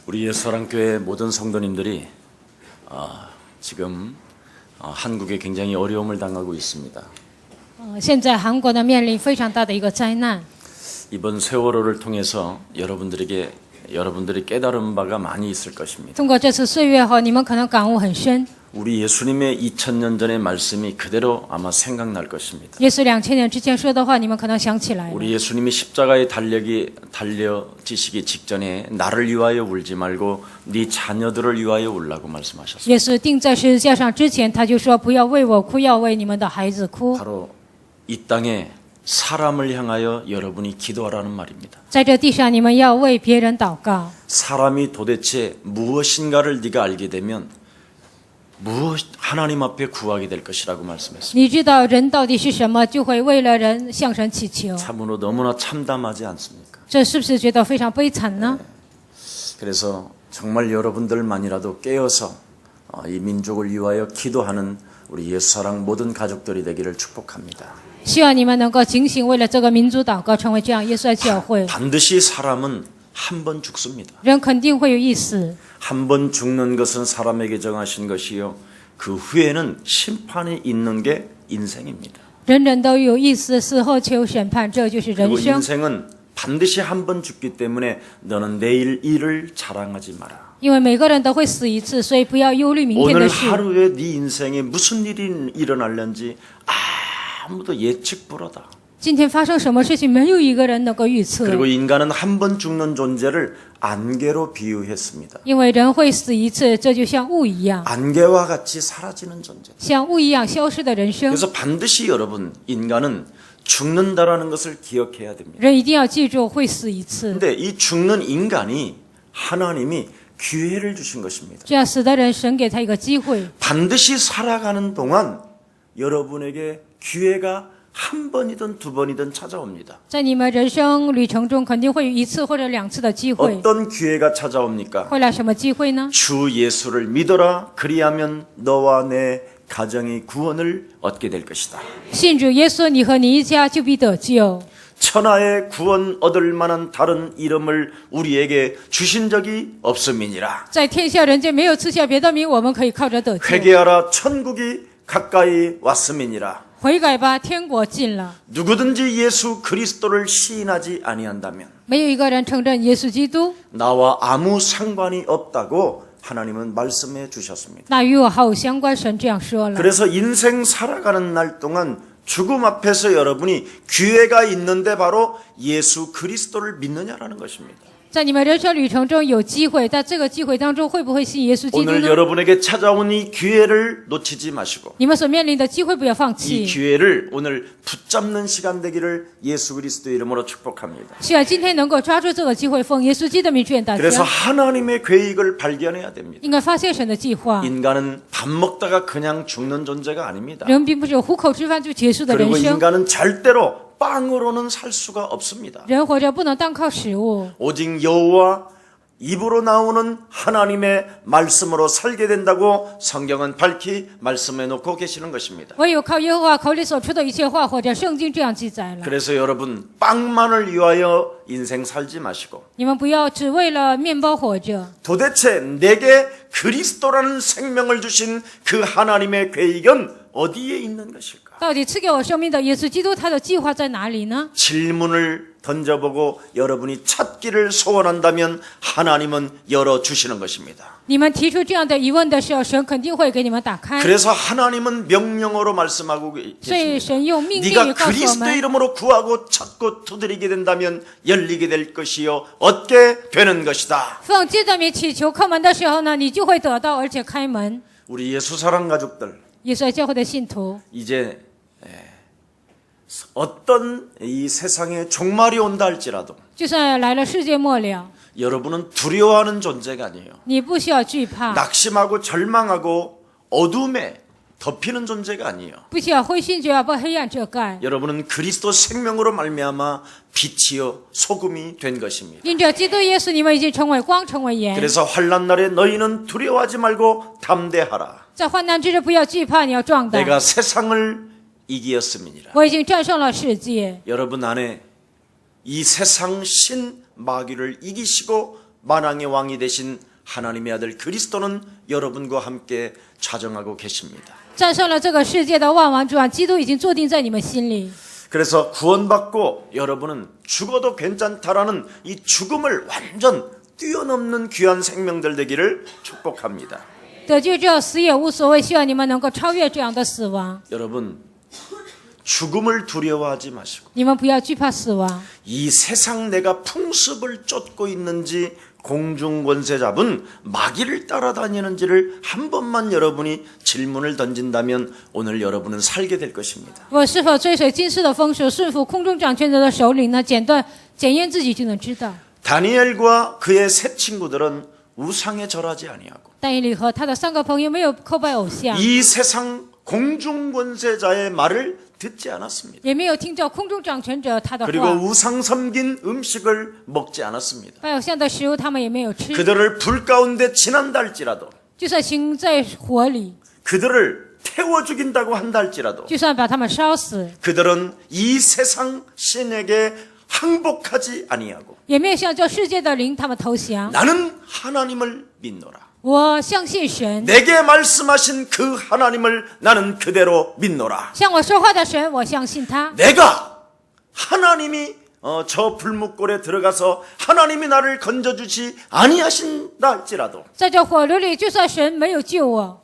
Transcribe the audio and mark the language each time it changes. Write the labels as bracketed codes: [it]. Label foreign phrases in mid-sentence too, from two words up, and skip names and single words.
[ko] 예수사랑교회 모든 성도님들이 지금 한국에 굉장히 어려움을 당하고 있습니다. [zh] 现在韩国呢面临非常大的一个灾难。 [ko] 이번 세월호를 통해서 여러분들이 깨달은 바가 많이 있을 것입니다. [zh] 通过这次岁月后，你们可能感悟很深。 [ko] 우리 예수님의 2000년 전의 말씀이 그대로 아마 생각날 것입니다. [zh] 耶稣2000年之前说的话，你们可能想起来了。 [ko] 우리 예수님이 십자가에 달려지시기 직전에 나를 위하여 울지 말고 네 자녀들을 위하여 울라고 말씀하셨습니다. [zh] 耶稣钉在十字架上之前，他就说：“不要为我哭，要为你们的孩子哭。” [ko] 바로 이 땅에 사람을 향하여 여러분이 기도하라는 말입니다. [zh] 在这地上，你们要为别人祷告。 [ko] 사람이 도대체 무엇인가를 네가 알게 되면 하나님 앞에 구하게 될 것이라고 말씀했습니다. [zh] 你知道人到底是什么，就会为了人向神祈求。 [ko] 참으로 너무나 참담하지 않습니까? [zh] 这是不是觉得非常悲惨呢？ [ko] 그래서 정말 여러분들만이라도 깨어서 이 민족을 위하여 기도하는 우리 예수사랑 모든 가족들이 되기를 축복합니다. [zh] 希望你们能够警醒，为了这个民族祷告，成为这样耶稣的教会。 [ko] 반드시 사람은 한 번 죽습니다. [zh] 人肯定会有一死， [ko] 한 번 죽는 것은 사람에게 정하신 것이요 그 후에는 심판이 있는 게 인생입니다. [zh] 人人都有一死，死后求审判，这就是人 [ko] 그리고 [zh] 生。 [ko] 인생은 반드시 한 번 죽기 때문에 너는 내일 일을 자랑하지 마라. [zh] 因为每个人都会死一次，所以不要忧虑明天 [ko] 오늘 [zh] 的事。 [ko] 하루에 네 인생에 무슨 일이 일어날는지 아무도 예측 불허다. [zh] 今天发生什么事情，没有一个人能够预测。 [ko] 그리고 인간은 한 번 죽는 존재를 안개로 비유했습니다. [zh] 因为人会死一次，这就像雾一样， [ko] 안개와 같이 사라지는 존재. [zh] 像雾一样消失的人生。 [ko] 그래서 반드시 여러분 인간은 죽는다라는 것을 기억해야 됩니다. [zh] 人一定要记住会死一次， [ko] 근데 이 죽는 인간이 하나님이 기회를 주신 것입니다. [zh] 这样死的人，神给他一个机会。 [ko] 반드시 살아가는 동안 여러분에게 기회가 한 번이든 두 번이든 찾아옵니다. [zh] 在你们人生旅程中，肯定会有一次或者两次的机会。 [ko] 어떤 기회가 찾아옵니까? [zh] 会来什么机会呢？ [ko] 주 예수를 믿어라. 그리하면 너와 내 가정이 구원을 얻게 될 것이다. [zh] 信主耶稣，你和你一家就必得救。 [ko] 천하의 구원 얻을 만한 다른 이름을 우리에게 주신 적이 없음이니라. [zh] 在天下人间没有赐下别的名，我们可以靠着得救。 [ko] 회개하라. 천국이 가까이 왔음이니라. [zh] 悔改吧，天国近了。 [ko] 누구든지 예수 그리스도를 시인하지 아니한다면 [zh] 没有一个人承认耶稣基督， [ko] 나와 아무 상관이 없다고 하나님은 말씀해 주셨습니다. [zh] 那与我毫无相关。神这样说了。 [ko] 그래서 인생 살아가는 날 동안 죽음 앞에서 여러분이 기회가 있는데 바로 예수 그리스도를 믿느냐라는 것입니다. [zh] 在你们人生旅程中有机会，在这个机会当中会不会信耶稣基督 [ko] 오늘 [zh] 呢？ [ko] 여러분에게 찾아온 이 기회를 놓치지 마시고 [zh] 你们所面临的机会不要放 [ko] 이 [zh] 弃。 [ko] 기회를 오늘 붙잡는 시간 되기를 예수 그리스도 이름으로 축복합니다. [zh] 希望今天能够抓住这个机会，奉耶稣基督的名劝大 [ko] 그래서 [zh] 家， [ko] 하나님의 계획을 발견해야 됩니다. [zh] 应该发现神的计划。 [ko] 인간은 밥 먹다가 그냥 죽는 존재가 아닙니다. [zh] 人并不是糊口吃饭就结束的人 [ko] 그리고 [zh] 生， [ko] 인간은 절대로 빵으로는 살 수가 없습니다. [zh] 人活着不能单靠食物， [ko] 오직 여호와 입으로 나오는 하나님의 말씀으로 살게 된다고 성경은 밝히 말씀해 놓고 계시는 것입니다. [zh] 唯有靠耶和华口里所出的一切话，或者圣经这样记载了。 [ko] 그래서 여러분 빵만을 위하여 인생 살지 마시고 [zh] 你们不要只为了面包活着。 [ko] 도대체 내게 그리스도라는 생명을 주신 그 하나님의 계획은 어디에 있는 것일까? [zh] 到底赐给我生命的耶稣基督，他的计划在哪里呢？ [ko] 질문을 던져보고 여러분이 찾기를 소원한다면 하나님은 열어주시는 것입니다. [zh] 你们提出这样的疑问的时候，神肯定会给你们打开。 [ko] 그래서 하나님은 명령어로 말씀하고 [zh] 所以 [ko] 계십니다. [zh] 神用命令 [ko] 네가 [zh] 告诉我 [ko] 그리스도 [zh] 们， [ko] 이름으로 구하고 찾고 두드리게 된다면 열리게 될 것이요 얻게 되는 것이다. [zh] 奉基督名祈求叩门的时候呢，你就会得到，而且开门。 [ko] 우리 예수 사랑 가족들 [zh] 耶稣教会的信徒， [ko] 이제 어떤 이 세상에 종말이 온다 할지라도 [zh] 就算来了世界末了， [ko] 여러분은 두려워하는 존재가 아니에요. [zh] 你不需要惧怕， [ko] 낙심하고 절망하고 어둠에 덮이는 존재가 아니에요. [zh] 不需要灰心绝望，被黑暗遮盖。 [ko] 여러분은 그리스도 생명으로 말미암아 빛이요 소금이 된 것입니다. [zh] 因着基督耶稣，你们已经成为光，成为盐。 [ko] 그래서 환난 날에 너희는 두려워하지 말고 담대하라. [zh] 在患难之日不要惧怕，你要壮胆。 [ko] 내가 세상을 이기었음이니라. [zh] 我已经战胜了世界。 [ko] 여러분 안에 이 세상 신 마귀를 이기시고 만왕의 왕이 되신 하나님의 아들 그리스도는 여러분과 함께 자정하고 계십니다. [zh] 战胜了这个世界的万王之王，基督已经坐定在你们心里。 [ko] 그래서 구원받고 여러분은 죽어도 괜찮다라는 이 죽음을 완전 뛰어넘는 귀한 생명들 되기를 축복합니다. [zh] 得救之后死也无所谓，希望你们能够超越这样的死亡。 [ko] 여러분, 죽음을 두려워하지 마시고 [zh] 你们不要惧怕死亡。 [ko] 이 세상 내가 풍습을 쫓고 있는지 공중권세 잡은 마귀를 따라다니는지를 한 번만 여러분이 질문을 던진다면 오늘 여러분은 살게 될 것입니다. [zh] 我是否追随今世的风俗，顺服空中掌权者的首领呢？检验自己就能知道。 [ko] 다니엘과 그의 세 친구들은 우상에 절하지 아니하고 [zh] 但以理和他的3个朋友没有叩拜偶像， [ko] 이 세상 공중권세자의 말을 듣지 않았습니다. [zh] 也没有听到空中掌权者他的 [ko] 그리고 [zh] 话。 [ko] 우상 섬긴 음식을 먹지 않았습니다. [zh] 拜偶像的食物他们也没有吃， [ko] 그들을 불 가운데 지난다 할지라도 [zh] 就算行在火里， [ko] 그들을 태워 죽인다고 한다 할지라도 [zh] 就算把他们烧死， [ko] 그들은 이 세상 신에게 항복하지 아니하고 [zh] 也没有向这世界的灵他们投降。 [ko] 나는 하나님을 믿노라. [zh] 我相信神， [ko] 내게 말씀하신 그 하나님을 나는 그대로 믿노라. [zh] 向我说话的神，我相信他。 [ko] 내가 하나님이 저 불목골에 들어가서 하나님이 나를 건져주지 아니하신다 할지라도 [zh] 在这火炉里，就算神没有救我，